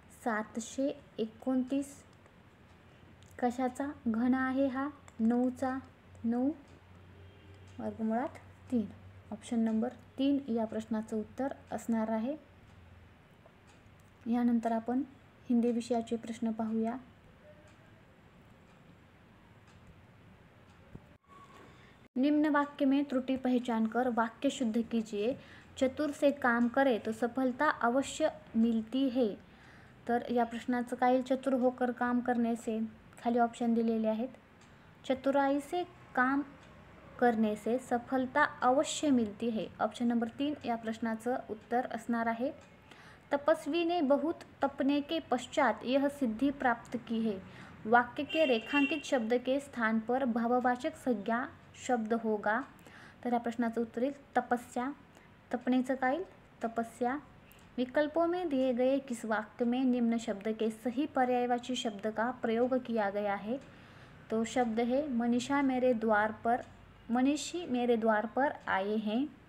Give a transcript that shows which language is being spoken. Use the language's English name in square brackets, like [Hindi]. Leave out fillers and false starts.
[Marathi] 729. कशाचा घन आहे हा? 9चा. 9 वर्गमुळात 3. ऑप्शन नंबर 3 या प्रश्नाचं उत्तर असणार आहे. यानंतर आपण हिंदी विषयाचे प्रश्न पाहूया. [Hindi] निम्न वाक्य में त्रुटि पहचान कर वाक्य शुद्ध कीजिए. चतुर से काम करे तो सफलता अवश्य मिलती है. [Marathi] तर या प्रश्नाचं काय? [Hindi] चतुर होकर काम करने से. [Marathi] खाली ऑप्शन दिलेले आहेत. [Hindi] चतुराई से काम करने से सफलता अवश्य मिलती है. [Marathi] ऑप्शन नंबर 3 या प्रश्नाचं उत्तर असणार आहे. [Hindi] तपस्वी ने बहुत तपने के पश्चात यह सिद्धि प्राप्त की है. वाक्य के रेखांकित शब्द के स्थान पर भाववाचक संज्ञा शब्द होगा. [Marathi] तर या प्रश्नाचं उत्तर येईल तपस्या. तपनेचं काय? तपस्या. [Hindi] विकल्पों में दिए गए किस वाक्य में निम्न शब्द के सही पर्यायवाची शब्द का प्रयोग किया गया है? तो शब्द है मनीषी मेरे द्वार पर आए हैं.